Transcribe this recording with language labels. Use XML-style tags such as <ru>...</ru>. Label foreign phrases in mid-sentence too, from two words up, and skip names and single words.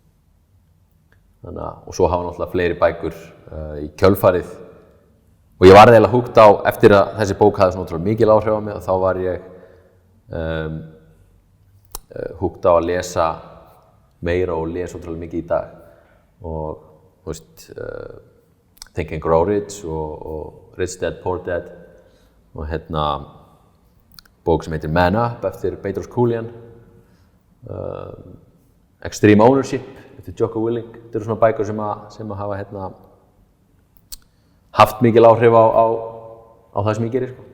<is>Og svo hafa náttúrulega fleiri bækur í kjölfarið og ég var eiginlega húgt á, eftir að þessi bók hafði svona ótrúlega mikil áhrif á mig og þá var ég húgt á að lesa meira og lesa ótrúlega mikið í dag og þú veist, Think and Grow Rich og Rich Dad Poor Dad og bók sem heitir Man Up eftir Bedros Keuilian, Extreme Ownership eftir Jocko Willink. Þetta eru svona bækur sem hafa haft mikil áhrif á það sem ég gerir, sko.</is>